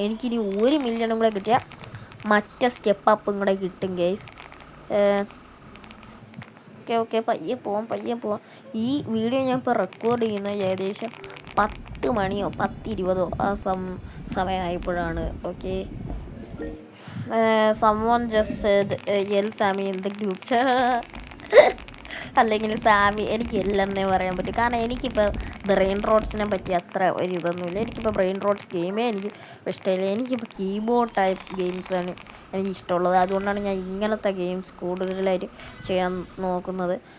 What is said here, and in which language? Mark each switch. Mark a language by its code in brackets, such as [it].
[ml] എനിക്കിനി 1 മില്യണും കൂടെ കിട്ടിയാൽ മറ്റേ സ്റ്റെപ്പ് അപ്പും കൂടെ കിട്ടും ഗൈസ്. ഓക്കെ പയ്യെ പോവാം. ഈ വീഡിയോ ഞാൻ ഇപ്പോൾ റെക്കോർഡ് ചെയ്യുന്നത് ഏകദേശം 10 മണിയോ 10:20 ആ സമയമായപ്പോഴാണ്. [en] Okay someone just said yell Sammy in the group chat. [ml] അല്ലെങ്കിൽ സാമി, എനിക്ക് എല്ലെന്നേ പറയാൻ പറ്റും. കാരണം എനിക്കിപ്പോൾ ബ്രെയിൻ റോട്ട്സിനെ പറ്റി അത്ര ഒരു ഇതൊന്നുമില്ല. എനിക്കിപ്പോൾ ബ്രെയിൻ റോട്ട്സ് ഗെയിമേ എനിക്ക് ഇഷ്ടമില്ല. എനിക്കിപ്പോൾ കീബോർഡ് ടൈപ്പ് ഗെയിംസാണ് എനിക്ക് ഇഷ്ടമുള്ളത്. അതുകൊണ്ടാണ് ഞാൻ ഇങ്ങനത്തെ ഗെയിംസ് കൂടുതലായിട്ട് ചെയ്യാൻ നോക്കുന്നത്.